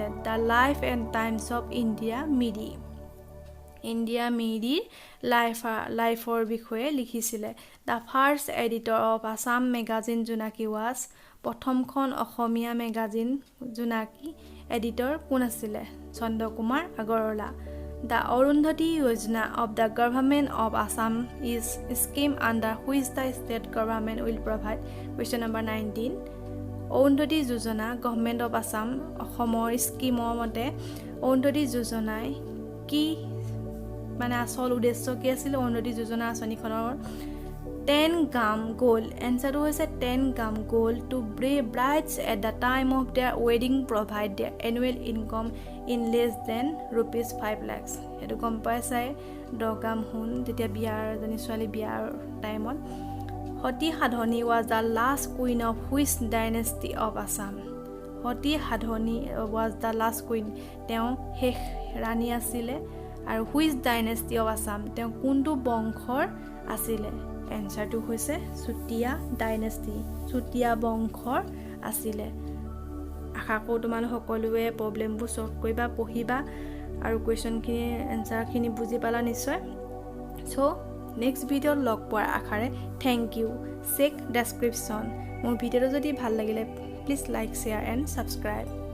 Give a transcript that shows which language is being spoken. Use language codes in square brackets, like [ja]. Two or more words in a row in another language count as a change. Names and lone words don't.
[as] দ্য লাইফ এণ্ড টাইমছ অফ ইণ্ডিয়া মিৰি। ইণ্ডিয়া মেৰিৰ লাইফৰ বিষয়ে লিখিছিলে [en] the first editor of Assam magazine [as] জোনাকী ৱাজ প্ৰথমখন অসমীয়া মেগাজিন জোনাকী এডিটৰ কোন আছিলে চন্দ্ৰকুমাৰ আগৰৱালা [en] The Arundhati Yojana of the Government of Assam is a scheme under which the state government will provide. Question number 19. [as] Arundhati Yojana, Government of Assam, অসমৰ স্কিমৰ মতে অৰুন্ধতী যোজনাই কি মানে আসল উদ্দেশ্য কি আছিল অৰুন্ধতী যোজনা আঁচনিখনৰ [en] 10 gram gold. Answer was 10 gram gold to brides at the time of their wedding provide their annual income in less than rupees 5 lakhs. [as] এটো কম পাইছাই 10 gram হুন যেতিয়া বিয়াৰ জনী ছোৱালী বিয়াৰ টাইমত সতী সাধনী [en] was the last queen of which dynasty of Assam. সতী সাধনী was the last queen. [as] তেওঁ শেষ ৰাণী আছিলে আৰু [en] which dynasty of Assam [as] তেওঁ কোনটো বংশৰ আছিলে এনসাৰটো হৈছে চুতীয়া ডাইনেষ্টি চুতীয়া বংশৰ আছিলে আশা কৰোঁ তোমালোক সকলোৱে প্ৰবলেমবোৰ সলভ কৰিবা পঢ়িবা আৰু কুৱেশ্যনখিনি এনসাৰখিনি বুজি পালা নিশ্চয় সো [en] next videoত [as] লগ পোৱাৰ আশাৰে [en] thank you check description [as] মোৰ ভিডিঅ'টো যদি ভাল লাগিলে [en] please like share and subscribe